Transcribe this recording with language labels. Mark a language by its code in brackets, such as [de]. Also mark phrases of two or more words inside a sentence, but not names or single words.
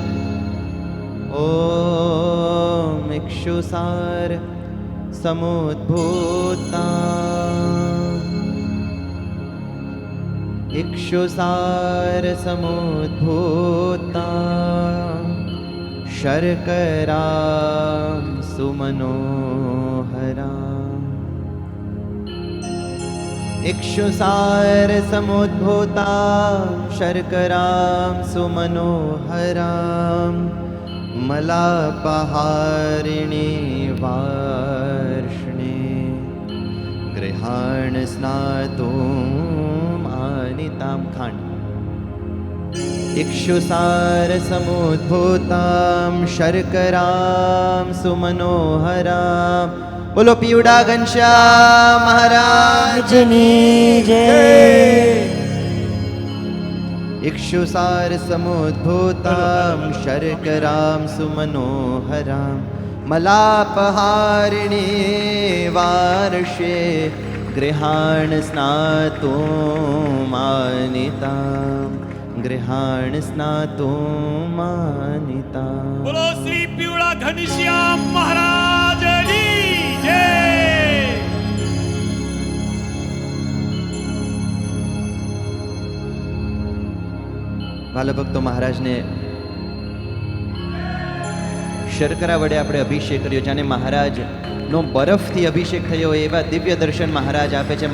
[sa] ओम इक्षुसार समुद्भूता. इक्षुसार समुद्भूता शर्करा सुमनोहराम् इक्षुसारसमुद्भूतां शर्करां सुमनोहरां मलापहारिणी वार्ष्णे गृहाण स्नातुम् आनितां खाण्ड इक्षुसारसमुद्भूतां शर्करां सुमनोहरां [gu] બોલો પીવડા ઘનશ્યામ મહારાજ જની જય [sa] इक्षुसारसमुद्भूतां शर्करां सुमनोहरां मलापहारिणी वार्षे गृहाण स्नातुमानितां गृहाण स्नातुमानितां [gu] બોલો શ્રી પીવડા ઘનશ્યામ મહારાજની જય. વાલા ભક્તો, મહારાજને શર્કરા વડે આપણે અભિષેક કર્યો, જાણે મહારાજનો બરફથી અભિષેક થયો હોય એવા દિવ્ય દર્શન મહારાજ આપે છે.